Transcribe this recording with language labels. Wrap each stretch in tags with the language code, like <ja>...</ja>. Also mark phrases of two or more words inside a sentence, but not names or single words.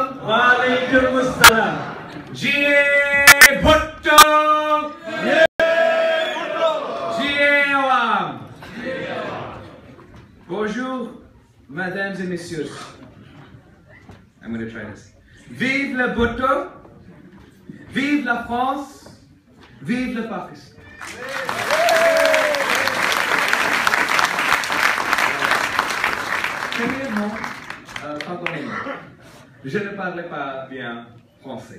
<ur>وعلیکم السلام. جیے بھٹو، جیے عوام.</ur> <fr>Bonjour, mesdames et messieurs.</fr> <en>I'm going to try this.</en> <fr>Vive le Bhutto, vive la France, vive le Pakistan. Premièrement, pardonnez-moi, je ne parle pas bien français.</fr>